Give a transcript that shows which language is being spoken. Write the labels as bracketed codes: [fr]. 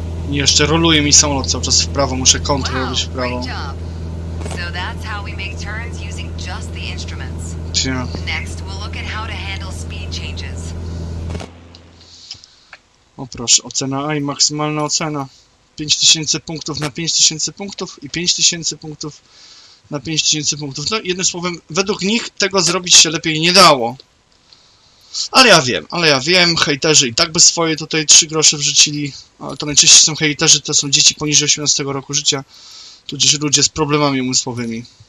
[pl] I jeszcze roluje mi samolot cały czas w prawo, muszę kontrę robić w prawo. [en] great job. So that's how we make turns using just the instruments. Cia. Next, we'll look at how to handle speed changes. [pl] O proszę, ocena A i maksymalna ocena. 5000 punktów na 5000 punktów i 5000 punktów na 5000 punktów. No jednym słowem, według nich tego zrobić się lepiej nie dało. Ale ja wiem, hejterzy i tak by swoje tutaj 3 grosze wrzucili, ale to najczęściej są hejterzy, to są dzieci poniżej 18 roku życia, tudzież ludzie z problemami umysłowymi.